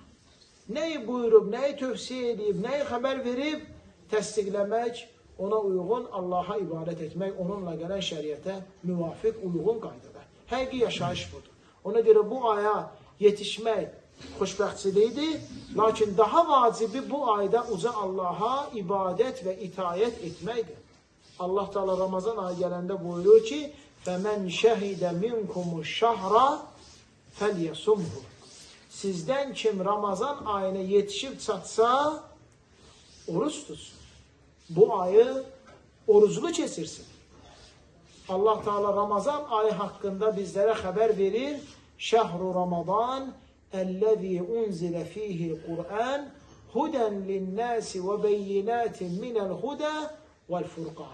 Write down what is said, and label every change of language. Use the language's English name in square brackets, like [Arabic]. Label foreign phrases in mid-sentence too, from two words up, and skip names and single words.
[Azerbaijani] Nəyi buyurub, nəyi tövsiyə edib, nəyi xəbər verib, təsdiqləmək, ona uyğun Allaha ibadət etmək, onunla gələn şəriətə müvafiq, uyğun qaydada. Həqiqi yaşayış budur. Ona görə bu aya yetişmək xoşbəxtçiliyidir, lakin daha vacibi bu ayda uca Allaha ibadət və itayət etməkdir. Allah Teala Ramazan ayı gələndə buyurur ki, [Arabic] فَمَنْ شَهِدَ مِنْكُمُ الشَّهْرَ فَلْيَسُمْهُ. [Azerbaijani] Sizdən kim Ramazan ayına yetişib çatsa, oruç tutsun. Bu ayı oruclu keçirsin. Allah Teala Ramazan ayı haqqında bizlərə xəbər verir. [Arabic] شهر رمضان الذي أنزل فيه القرآن هدى للناس وبينات من الهدى والفرقان.